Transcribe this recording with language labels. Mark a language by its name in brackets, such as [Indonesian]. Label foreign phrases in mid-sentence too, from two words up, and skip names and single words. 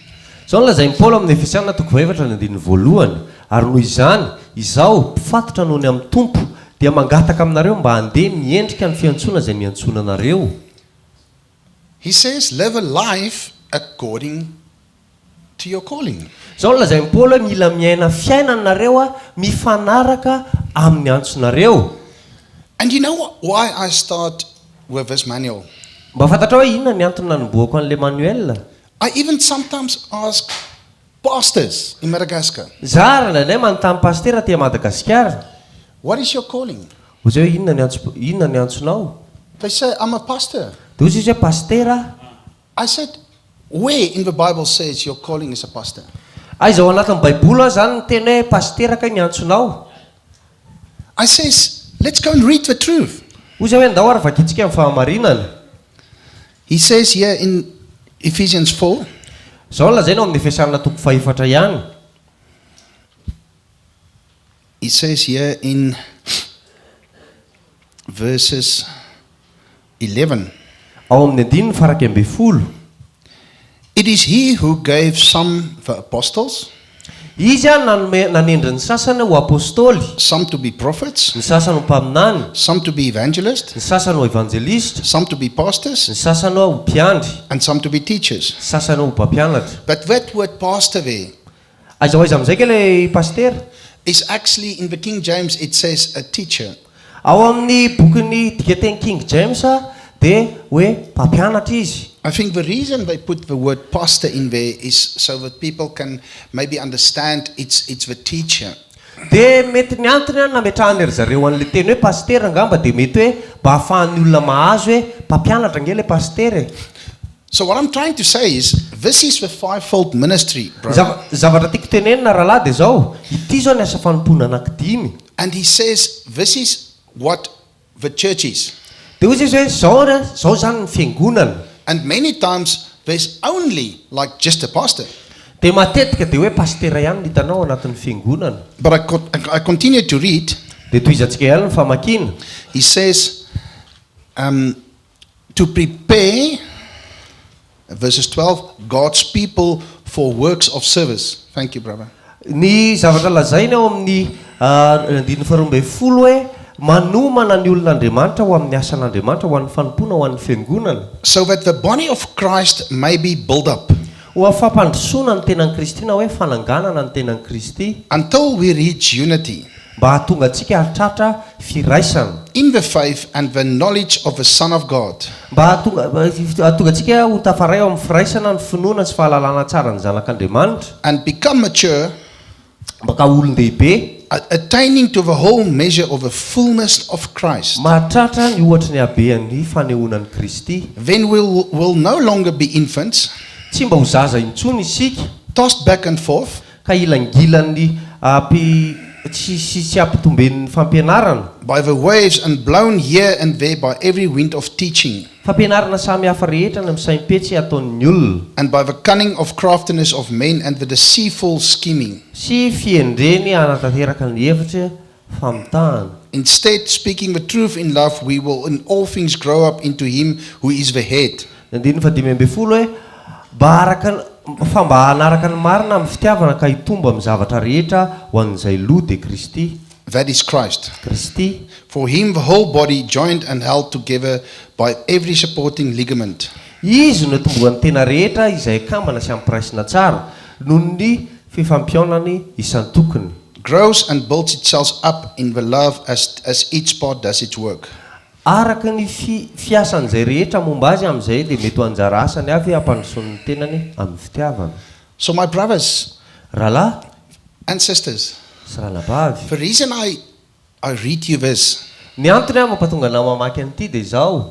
[Malagasy] Izao no lazain'i Paola amin'ny Efesianina toko fahaefatra ny andinin'ny voalohany. Ary noho izany, izaho mpifatotra noho ny amin'ny Tompo dia mangataka aminareo mba handeha miendrika ny fiantsona izay niantsona anareo. [English] He says, live a life according to your calling. [Malagasy] Izao no lazain'i Paola hoe mila miaina fiainanareo mifanaraka amin'ny antsonareo. [English] And you know why I start with this manual? [Malagasy] Mba fantatra hoe inona ny antony nanomboako an'ilay manuel. [English] I even sometimes ask pastors in Madagascar, [Malagasy] Zara indraindray manontany pastera aty Madagasikara. [English] what is your calling? [Malagasy] Hoy zay hoe inona ny antsonao? [English] They say, I'm a pastor. [Malagasy] Dia hoy izy hoe pastera. [English] I said, where in the Bible says your calling is a pastor? [Malagasy] Aiza ao anatin'ny baiboly zany ny teny hoe pastera ka ny antsonao. [English] I says, let's go and read the truth. [Malagasy] Hoy zay hoe ndao ary vakintsika amin'ny fahamarinana. [English] He says here in Ephesians 4, [Malagasy] Izao lazaina amin'ny Efesianina toko fahaefatra ihany. [English] he says here in verses 11, [Malagasy] Ao amin'ny andininy faraka ambin'ny folo. [English] it is he who gave some the apostles, [Malagasy] Izy nanendry ny sasany ho apôstôly, [English] some to be prophets, [Malagasy] ny sasany ho mpaminany, [English] some to be evangelists, [Malagasy] ny sasany ho evangelista, [English] some to be pastors, [Malagasy] ny sasany ho mpiandry, [English] and some to be teachers. [Malagasy] ny sasany ho mpampianatra. [English] But that word pastor there [Malagasy] Aiza hoaiza amin'izay ke ilay pastera? [English] is actually in the King James, it says a teacher. [Malagasy] Ao amin'ny bokin'ny dikateny King James dia hoe mpampianatra izy. [English] I think the reason they put the word pastor in there is so that people can maybe understand it's the teacher. [Malagasy] Dia mety ny antony nametrahany ry zareo an'ilay teny hoe pastera angamba dia mety hoe mba ahafahan'ny olona mahazo hoe mpampianatra nge ilay pastera. [English] So what I'm trying to say is, this is the fivefold ministry, brother. [Malagasy] Zavatra tiako tenenina rahalahy dia zao, ity zao ny asa fanompona anankidimy. [English] And he says, this is what the church is. [Malagasy] Dia hoy izy hoe zao zany ny fiangonana. [English] And many times, there's only like just a pastor. [Malagasy] Dia matetika dia hoe pastera ihany ny hitanao anatin'ny fiangonana. [English] But I continue to read. [Malagasy] Dia toy izantsika ihany ny famakiana. [English] He says, to prepare verses 12, God's people for works of service. Thank you, brother. [Malagasy] Ny zavatra lazainy ao amin'ny andininy faharoa folo hoe manomana ny olon'Andriamanitra ho amin'ny asan'Andriamanitra ho an'ny fanompoana ho an'ny fiangonana. [English] So that the body of Christ may be built up [Malagasy] Ho afampandrosoana ny tenan'i Kristy na hoe fananganana ny tenan'i Kristy [English] until we reach unity [Malagasy] mba hahatonga antsika hahatratra firaisana [English] in the faith and the knowledge of the Son of God, [Malagasy] mba hahatonga antsika ho tafaray ao amin'ny firaisana ny finoana sy fahalalana tsara ny zanak'Andriamanitra [English] and become mature, [Malagasy] mba ka olon-dehibe [English] attaining to the whole measure of the fullness of Christ. [Malagasy] mahatratra ny ohatra ny habean'ny fanehoanan'i Kristy. [English] Then will no longer be infants, [Malagasy] Tsy mba ho zaza intsony isika [English] tossed back and forth [Malagasy] ka ilangilan'ny tsy ampitomben'ny fampianarana, [English] by the waves and blown here and there by every wind of teaching, [Malagasy] fampianarana samy hafa rehetra ny misaim-petsy ataon'ny olona, [English] and by the cunning of craftiness of men and the deceitful scheming. [Malagasy] sy fiendreny anatanteraka ny hevitra famitahana. [English] Instead, speaking the truth in love, we will in all things grow up into him who is the head. [Malagasy] Andiny fa 5:12 hoe mba hanaraka ny marina amin'ny fitiavana ka hitombo amin'ny zavatra rehetra ho an'izay loha dia Kristy. [English] That is Christ. [Malagasy] Kristy. [English] For him the whole body, joined and held together by every supporting ligament, [Malagasy] Izy no tomboan'ny tena rehetra izay kambana sy ampiraisina tsara noho ny fifampiaonany isan-tokony, [English] grows and builds itself up in the love as each part does its work. [Malagasy] araka ny fiasan'izay rehetra momba azy amin'izay dia mety ho anjara asany avy hampandrosoan'ny tenany amin'ny fitiavana. [English] So my brothers [Malagasy] Rahalahy [English] and sisters, [Malagasy] sy rahalabavy, [English] the reason I read you this, [Malagasy] ny antony mampatonga anao mamaky an'ity dia izao,